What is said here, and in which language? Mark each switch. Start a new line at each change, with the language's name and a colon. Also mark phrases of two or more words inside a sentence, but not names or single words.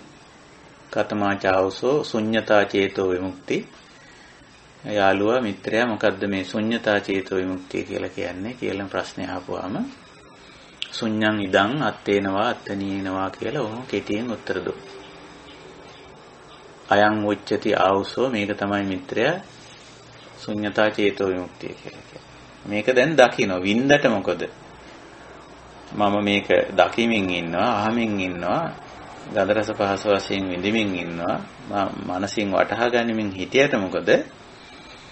Pali: කතමා චාවසෝ ශුඤ්ඤතා චේතෝ විමුක්ති.
Sinhala: යාළුවා මිත්‍රයා මොකද්ද මේ
Pali: ශුඤ්ඤතා චේතෝ විමුක්තිය
Sinhala: කියලා කියන්නේ කියලා ප්‍රශ්නේ අහපුවාම
Pali: ශුඤ්ඤං ඉදං අත්තේනවා අත්තනීනවා
Sinhala: කියලා ඔහොම කෙටියෙන් උත්තර දුන්නා.
Pali: අයං උච්චති ආවසෝ
Sinhala: මේක තමයි මිත්‍රයා
Pali: ශුඤ්ඤතා චේතෝ විමුක්තිය
Sinhala: කියලා කියන්නේ. මේක දැන් දකින්න වින්දට මොකද? මම මේක දකිමින් ඉන්නවා, අහමින් ඉන්නවා, ගන්ධ රස පහස වශයෙන් විඳිමින් ඉන්නවා, මනසින් වටහා ගනිමින් හිටියට මොකද?